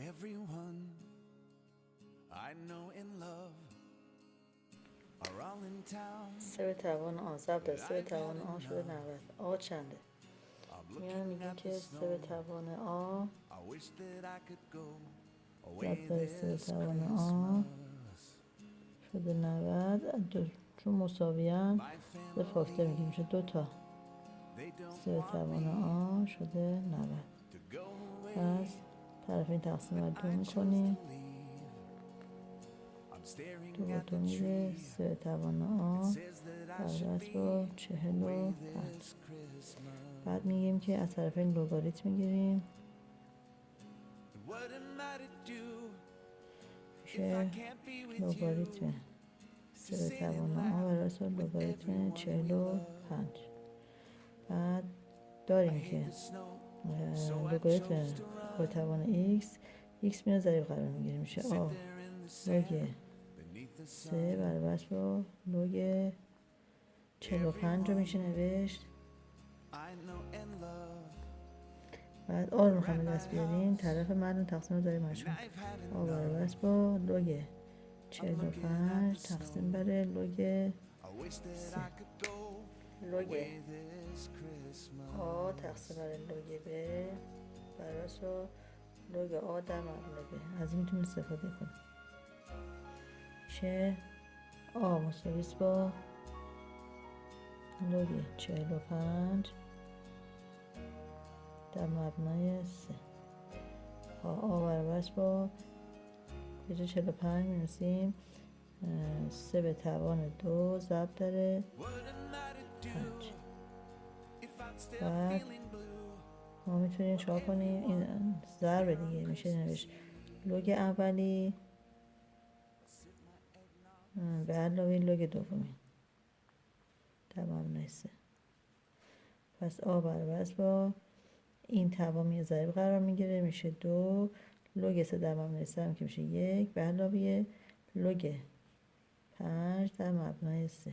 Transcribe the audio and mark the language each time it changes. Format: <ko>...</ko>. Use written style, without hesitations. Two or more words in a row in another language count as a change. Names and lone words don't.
<en>Everyone I know in love are all in town.</en> <fa>3 به توان آ ضرب در 3 به توان آ شده 90. آ چنده؟</fa> <en>I'm</en> <fa>میان</fa> <en>looking</en> <fa>میگیم</fa> <en>at the</en> <fa>که 3 به</fa> <en>snow.</en> <fa>توان آ</fa> <en>I wish that I could go</en> <fa>ضرب</fa> <en>away</en> <fa>در 3 به</fa> <en>this</en> <fa>توان آ</fa> <en>Christmas.</en> <fa>شده 90. چون مساویان</fa> <en>My</en> <fa>به فاصله میگیم میشه 2 تا.</fa> <en>they</en> <fa>3</fa> <en>don't</en> <fa>به</fa> <en>want</en> <fa>توان</fa> <en>me</en> <fa>آ شده 90.</fa> <en>to go away.</en> <fa>پس طرفین تقسیم بر 2</fa> <en>I chose to</en> <fa>میکنیم.</fa> <en>leave. I'm</en> <fa>2</fa> <en>staring</en> <fa>با</fa> <en>at</en> <fa>2</fa> <en>the</en> <fa>میده</fa> <en>tree.</en> <fa>3 به توان آ</fa> <en>It says that I should</en> <fa>برابر</fa> <en>be</en> <fa>با</fa> <en>away</en> <fa>45.</fa> <en>this Christmas.</en> <fa>بعد میگیم که از طرفین لگاریتم میگیریم</fa> <en>And what am I to do if I</en> <fa>میشه</fa> <en>can't be with you?</en> <fa>لگاریتم 3 به</fa> <en>Sit and</en> <fa>توان آ</fa> <en>laugh</en> <fa>برابر با</fa> <en>with</en> <fa>لگاریتم</fa> <en>everyone we</en> <fa>45.</fa> <en>love.</en> <fa>بعد</fa> <en>I</en> <fa>داریم</fa> <en>hate</en> <fa>که</fa> <en>the snow, so I</en> <fa>لگاریتم</fa> <en>chose to</en> <fa>با</fa> <en>run.</en> <fa>توان x میاد ضریب قرار میگیره میشه</fa> <en>Sit</en> <fa>آ</fa> <en>there in the</en> <fa>لگ</fa> <en>sand beneath the</en> <fa>3</fa> <en>sun.</en> <fa>برابر با لگ 45 رو میشه نوشت.</fa> <en>I know and love,</en> <fa>بعد آ رو میخوایم به دست بیاریم طرف مردم تقسیم رو داریم</fa> <en>and</en> <fa>مشون</fa> <en>I've had</en> <fa>آ برابر</fa> <en>enough.</en> <fa>با لگ</fa> <en>I'm looking at</en> <fa>45</fa> <en>the</en> <fa>تقسیم</fa> <en>snow.</en> <fa>بر لگ</fa> <en>I wish that</en> <fa>3</fa> <en>I could go</en> <fa>لگ</fa> <en>away this Christmas.</en> <fa>آ تقسیم بر لگ ب برابر با لگ آ در مقابل ب. از این میتونیم استفاده کنیم. میشه آ مساوی است با لگ 45 در مبنای 3. آ برابر است با به جای 45 می‌نویسیم 3 به توان 2 ضرب در</fa> <en>What am I to do</en> <fa>5.</fa> <en>if I'm still</en> <fa>بعد</fa> <en>feeling blue?</en> <fa>ما میتونیم چهار کنیم این ضرب دیگه میشه نوشت لگ اولی به علاوه لگ دومی در مبنای 3. پس آ برابر است با این توامی ضریب قرار میگیره میشه 2 لگ 3 در مبنای 3 هم که میشه 1 به علاوه لگ 5 در مبنای 3.</fa>